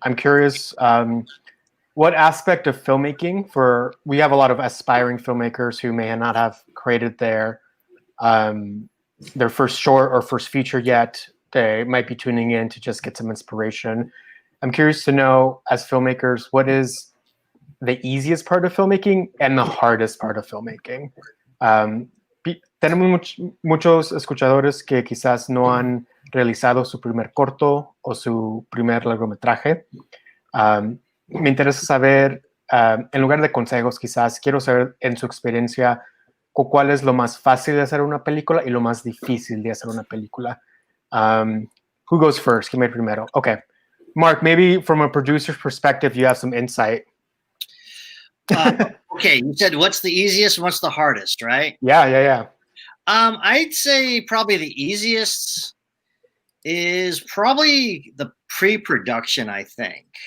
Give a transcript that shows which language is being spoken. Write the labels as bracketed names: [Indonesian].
[English] I'm curious, what aspect of filmmaking we have a lot of aspiring filmmakers who may not have created their first short or first feature yet. They might be tuning in to just get some inspiration. I'm curious to know, as filmmakers, what is the easiest part of filmmaking and the hardest part of filmmaking? [Spanish] Tenemos muchos escuchadores que quizás no han realizado su primer corto o su primer largometraje. Me interesa saber, en lugar de consejos, quizás quiero saber en su experiencia cuál es lo más fácil de hacer una película y lo más difícil de hacer una película. [English] Who goes first? [Spanish] ¿Quién va primero? [English] Okay. Mark, maybe from a producer's perspective, you have some insight. Okay, you said what's the easiest and what's the hardest, right? Yeah. I'd say probably the easiest is probably the pre-production, I think.